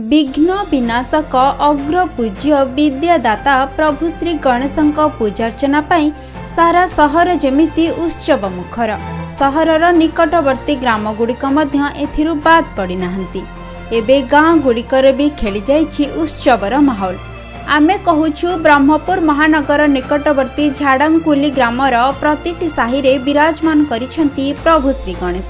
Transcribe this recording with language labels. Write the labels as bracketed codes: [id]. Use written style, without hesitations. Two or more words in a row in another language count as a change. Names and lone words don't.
[or] ବିଘ୍ନ ବିନାଶକ ଅଗ୍ର ପୂଜ୍ୟ ବିଦ୍ୟାଦାତା ପ୍ରଭୁ ଶ୍ରୀ ଗଣେଶଙ୍କ ପୂଜାର୍ଚ୍ଚନା ପାଇଁ ସାରା ସହର ଯେମିତି ଉତ୍ସବ ମୁଖର। ସହରର ନିକଟବର୍ତ୍ତୀ ଗ୍ରାମ ଗୁଡ଼ିକ ମଧ୍ୟ ଏଥିରୁ ବାଦ ପଡ଼ି ନାହାନ୍ତି। ଏବେ ଗାଁ ଗୁଡ଼ିକର ଭି ଖେଳି ଯାଇଛି ଉତ୍ସବର ମାହୋଲ। ଆମେ କହୁଛୁ ବ୍ରହ୍ମପୁର ମହାନଗର ନିକଟବର୍ତ୍ତୀ ଝାଡ଼ାଙ୍କୁଳି ଗ୍ରାମର ପ୍ରତିଟି ସାହି ରେ ବିରାଜମାନ କରିଛନ୍ତି ପ୍ରଭୁ ଶ୍ରୀ ଗଣେଶ।